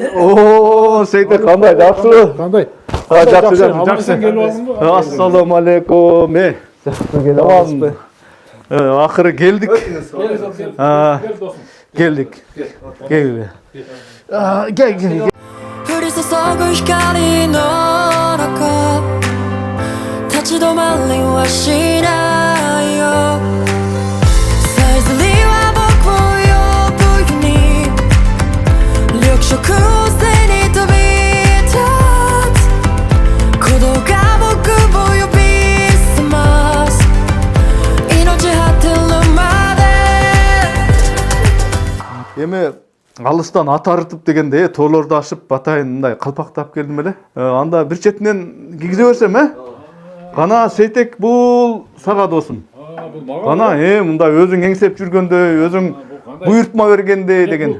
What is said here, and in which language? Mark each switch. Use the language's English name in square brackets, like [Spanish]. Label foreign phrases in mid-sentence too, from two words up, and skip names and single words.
[Kyrgyz] Сейтек кандай? Жакшыбы? Кандай? [Arabic] Жакшы. السلام عليكم. [Kyrgyz] Жакшы келип алыспы? Акыры келдик. Келдик. Кел. Кел. [Japanese] 降り注ぐ光の中立ち止まりはしないよさえずりは僕を呼ぶように緑色を背に飛び立つ鼓動が僕を呼び覚ます命果てるまで [Kyrgyz] Эми алыстан ат арытып дегенде тоолорду ашып батайын мындай калпактап келдим эле. Анда бир четинен кигизе берсем, Кана Сейтек бул сага досум. Кана мындай өзүң эңсеп жүргөндөй, өзүң буйртма бергендей деген.